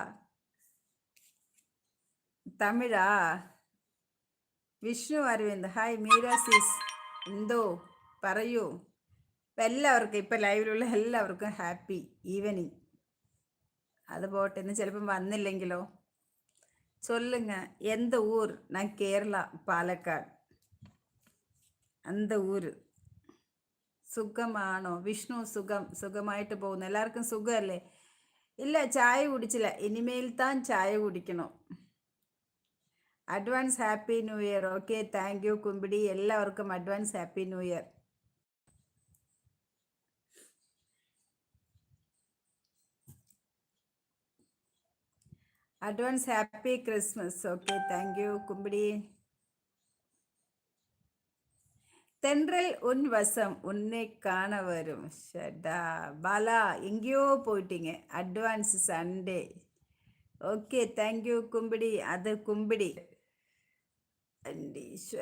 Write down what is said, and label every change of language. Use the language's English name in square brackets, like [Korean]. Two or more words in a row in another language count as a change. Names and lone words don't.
[Malayalam] തമിഴാ? വിഷ്ണു അരവിന്ദ്. ഹായ് മീര സിസ്. എന്തോ പറയൂ. ഇപ്പം എല്ലാവർക്കും, ഇപ്പം ലൈവിലുള്ള എല്ലാവർക്കും [English] happy evening. [Malayalam] അത് പോട്ടെ, ഇന്ന് ചിലപ്പം വന്നില്ലെങ്കിലോ? சொல்லுங்க, எந்த ஊர்? நான் കേരള, പാലക്കാട്. அந்த ஊர். സുഖമാണോ വിഷ്ണു? സുഖമായിട്ട് പോകുന്നു. എല്ലാവർക്കും സുഖമല്ലേ? ഇല്ല, ചായ കുടിച്ചില്ല. ഇനിമേൽ താൻ ചായ കുടിക്കണം. [English] advance happy new year. okay, thank you കുമ്പിടി. എല്ലാവർക്കും advance happy new year. advance happy Christmas. okay, thank you കുമ്പിടി. [Tamil] தென்றல் உன் வசம் உன்னை காண வரும். ஷடா பாலா, எங்கேயோ போயிட்டீங்க. [English] advance Sunday. okay, thank you கும்பிடி. [Tamil] அது கும்பிடி.